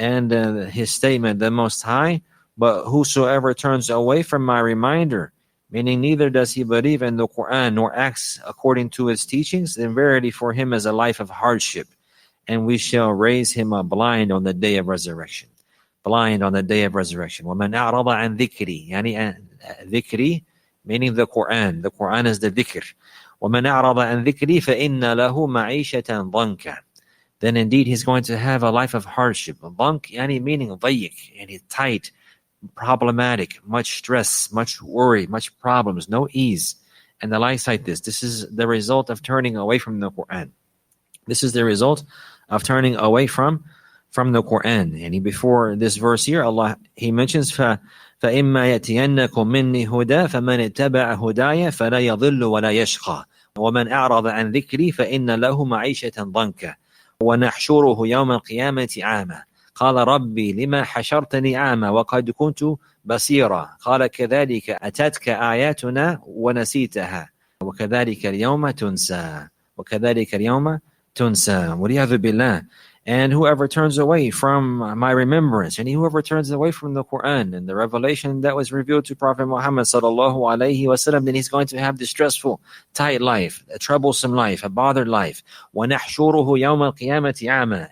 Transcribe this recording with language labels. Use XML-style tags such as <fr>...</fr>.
<en>And his statement, the Most High, but whosoever turns away from my reminder, meaning neither does he believe in the Qur'an nor acts according to its teachings, then verily for him is a life of hardship, and we shall raise him up blind on the day of resurrection. Blind on the day of resurrection.</en> <ar>وَمَنْ أَعْرَضَ عَنْ ذِكْرِي, يعني ذِكْرِي,</ar> <en>meaning the Qur'an. The Qur'an is the dhikr.</en> <ar>وَمَنْ أَعْرَضَ عَنْ ذِكْرِي فَإِنَّ لَهُ مَعِيشَةً ضَنْكًا.</ar> <en>Then indeed he's going to have a life of hardship.</en> <ar>ضنك, يعني</ar> <en>meaning</en> <ar>ضيق, يعني</ar> <en>tight, problematic, much stress, much worry, much problems, no ease. and the likes like this. This is the result of turning away from the Qur'an. This is the result of turning away from the Qur'an. And before this verse here, He mentions</en> <ar>فَإِمَّا يَأْتِيَنَّكُم مِّنِّي هُدًى فَمَنِ اتَّبَعَ هُدَايَ فَلَا يَضِلُّ وَلَا يَشْقَى وَمَنْ أَعْرَضَ عَنْ ذِكْرِي فَإِنَّ لَهُ مَعِيشَةً ضَنكًا وَنَحْشُرُهُ يَوْمَ الْقِيَامَةِ عَامًا قال ربي لما حشرتني أعمى وقد كنت بصيرا قال كذلك أتتك آياتنا ونسيتها وكذلك اليوم تنسى وكذلك اليوم تنسى وَلِيَعْذُ بِاللَّهِ.</ar> <en>And whoever turns away from my remembrance, and whoever turns away from the Quran and the revelation that was revealed to Prophet Muhammad sallallahu alaihi wasallam, then he's going to have this stressful, tight life, a troublesome life, a bothered life.</en> <ar>وَنَحْشُرُهُ يَوْمَ الْقِيَامَةِ أَعْمَى.</ar>